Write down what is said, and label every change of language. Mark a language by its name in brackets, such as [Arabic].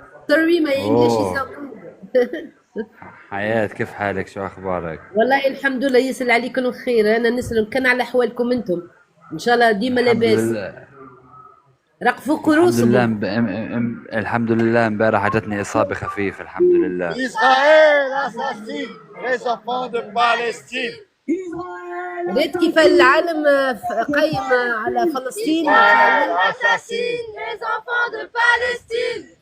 [English] Sorry, my English is not good. [Arabic] حياة، كيف حالك؟ شو أخبارك؟ والله الحمد لله، يسأل عليكم الخير. أنا نسأل كان على أحوالكم أنتم، إن شاء الله ديما لاباس. رقفوا كروسكم. الحمد لله امبارح جتني إصابة خفيفة الحمد لله. [French] إسرائيل assassine les enfants de Palestine. [Arabic] ريت كيف العالم قايم على فلسطين. [French] Israël assassine les enfants de Palestine.